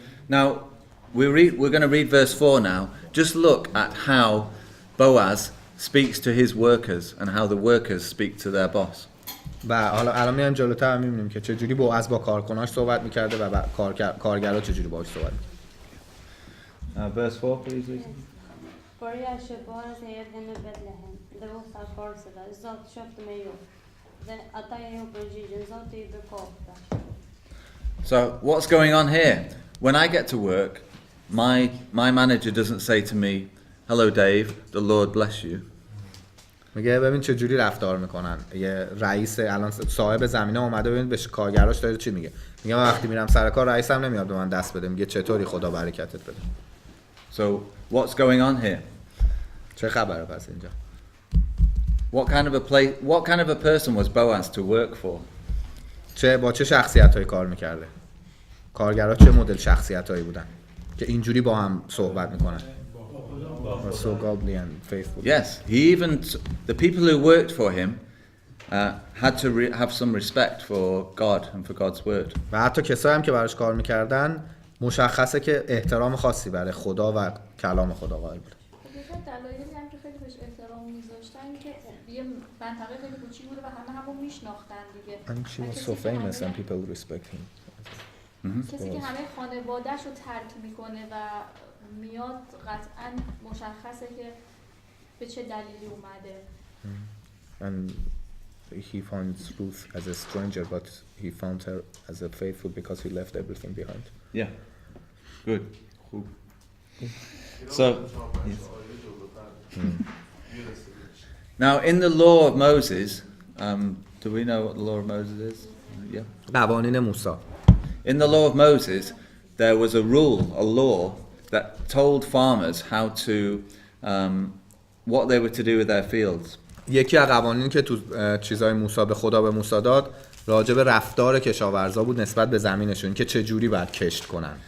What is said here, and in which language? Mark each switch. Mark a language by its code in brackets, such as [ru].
[en] Now we're going to read verse 4 now. Just look at how Boaz speaks to his workers and how the workers speak to their boss. [fa] و حالا الان میایم جلوتر میبینیم که چجوری بوعز با کارکناش صحبت میکرده و کارگرا چجوری باهاش صحبت میکرده. [en] Verse 4 please Lisa. Börjar Boaz ägde med Betlehem. Det var så korset. Zot köpte mig upp. Det att jag jobbar i Zot i bekofta. So what's going on here? When I get to work, my manager doesn't say to me, "Hello Dave, the Lord bless you." [fa] میگه ببین چه جوری رفتار میکنن. یه رئیس الان صاحب زمینه اومده ببین به کارگراش داره چی میگه. میگه من وقتی میرم سر کار رئیسم نمیاد به من دست بده. میگه چطوری خدا برکتت بده. [en] So what's going on here? [fa] چه خبره پس اینجا؟ [en] What kind of a person was Boaz to work for? [fa] با چه شخصیتایی کار میکرده؟ کارگرها چه مدل شخصیتایی بودن که اینجوری با هم صحبت میکنن؟ [en] So godly and faithful. Yes, the people who worked for him had to have some respect for God and for God's word. [fa] و حتی کسایی هم که براش کار میکردن مشخصه که احترام خاصی برای خدا و کلام خدا قائل بودن. دلایلی هم که خیلی بهش احترام میذاشتن که یه منطقه خیلی کوچیک بوده و همون میشناختن دیگه. [en] And she was so famous and people respect him. [fa] کسی که همه خانواده‌اش رو ترک میکنه و میاد قطعاً مشخصه که به چه دلیلی اومده. [en] And he finds Ruth as a stranger, but he found her as a faithful because he left everything behind. Yeah. Good. So, yes. Now in the law of Moses, do we know what the law of Moses is? Yeah. [fa] قوانین موسی. [en] In the law of Moses, there was a law that told farmers how to, what they were to do with their fields. [fa] یکی از قوانینی که تو چیزای موسی به خدا به موسی داد راجع به رفتار کشاورزا بود نسبت به زمینشون که چه جوری باید کشت کنن.